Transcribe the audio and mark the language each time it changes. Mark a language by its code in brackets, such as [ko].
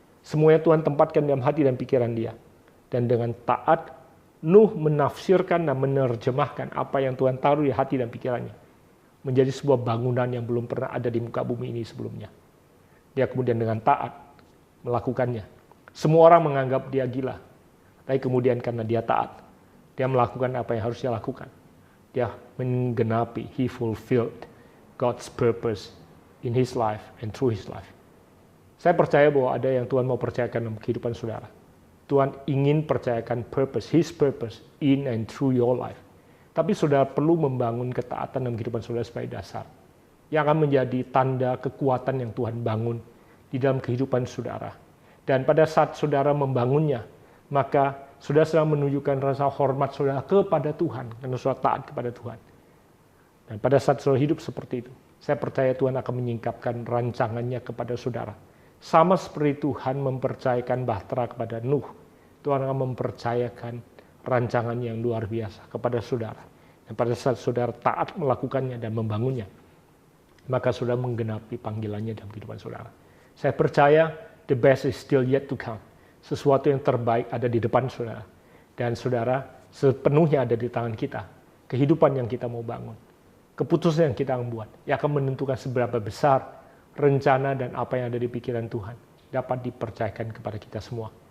[id] Semuanya Tuhan tempatkan dalam hati dan pikiran dia. Dan dengan taat, Nuh menafsirkan dan menerjemahkan apa yang Tuhan taruh di hati dan pikirannya. Menjadi sebuah bangunan yang belum pernah ada di muka bumi ini sebelumnya. Dia kemudian dengan taat melakukannya. Semua orang menganggap dia gila. Tapi kemudian karena dia taat, dia melakukan apa yang harus dia lakukan. Dia menggenapi, [en] he fulfilled God's purpose in his life and through his life. [id] Saya percaya bahwa ada yang Tuhan mau percayakan dalam kehidupan saudara. Tuhan ingin percayakan [en] purpose, His purpose in and through your life. [id] Tapi saudara perlu membangun ketaatan dalam kehidupan saudara sebagai dasar. Yang akan menjadi tanda kekuatan yang Tuhan bangun di dalam kehidupan saudara. Dan pada saat saudara membangunnya, maka saudara sedang menunjukkan rasa hormat saudara kepada Tuhan. Karena saudara taat kepada Tuhan. Dan pada saat saudara hidup seperti itu, saya percaya Tuhan akan menyingkapkan rancangannya kepada saudara. Sama seperti Tuhan mempercayakan bahtera kepada Nuh, Tuhan akan mempercayakan rancangan yang luar biasa kepada saudara. Dan pada saat saudara taat melakukannya dan membangunnya, maka saudara menggenapi panggilannya dalam kehidupan saudara. Saya percaya [en] the best is still yet to come. [id] Sesuatu yang terbaik ada di depan saudara. Dan saudara sepenuhnya ada di tangan kita. Kehidupan yang kita mau bangun. Keputusan yang kita akan buat. Yang akan menentukan seberapa besar rencana dan apa yang ada di pikiran Tuhan dapat dipercayakan kepada kita semua.